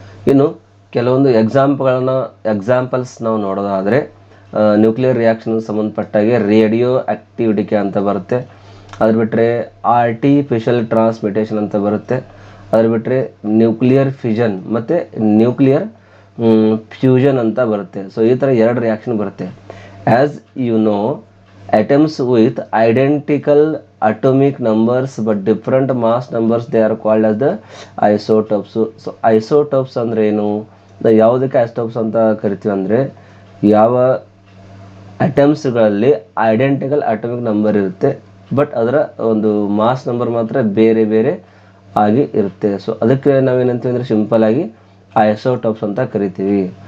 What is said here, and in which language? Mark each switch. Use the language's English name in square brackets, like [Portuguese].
[Kannada] ಇನ್ನು ಕೆಲವೊಂದು ಎಕ್ಸಾಂಪಲ್ಸ್ ನಾವು ನೋಡೋದಾದರೆ nuclear reaction ಸಂಬಂಧಪಟ್ಟಾಗೆ radio active DK ಅಂತ ಬರುತ್ತೆ. ಅದ್ರ ಬಿಟ್ಟರೆ ಆರ್ಟಿಫಿಷಿಯಲ್ ಟ್ರಾನ್ಸ್ಮಿಟೇಷನ್ ಅಂತ ಬರುತ್ತೆ. ಅದ್ರ ಬಿಟ್ಟರೆ ನ್ಯೂಕ್ಲಿಯರ್ ಫಿಷನ್ ಮತ್ತು ನ್ಯೂಕ್ಲಿಯರ್ ಫ್ಯೂಷನ್ ಅಂತ ಬರುತ್ತೆ. ಸೊ ಈ ಥರ 2 ರಿಯಾಕ್ಷನ್ ಬರುತ್ತೆ. [English] As you know, atoms with identical atomic numbers but different mass numbers, they are called as the isotopes. [Kannada] So isotopes ಅಂದರೆ ಏನು? ಯಾವುದಕ್ಕೆ ಐಸೋಟೋಪ್ಸ್ ಅಂತ ಕರಿತೀವಿ ಅಂದರೆ ಯಾವ ಅಟಮ್ಸ್ಗಳಲ್ಲಿ ಐಡೆಂಟಿಕಲ್ ಅಟಮಿಕ್ ನಂಬರ್ ಇರುತ್ತೆ ಬಟ್ ಅದರ ಒಂದು ಮಾಸ್ ನಂಬರ್ ಮಾತ್ರ ಬೇರೆ ಬೇರೆ ಆಗಿ ಇರುತ್ತೆ. ಸೊ ಅದಕ್ಕೆ ನಾವೇನಂತೀವಿ ಅಂದರೆ ಸಿಂಪಲ್ ಆಗಿ ಐಸೋಟೋಪ್ಸ್ ಅಂತ ಕರಿತೀವಿ.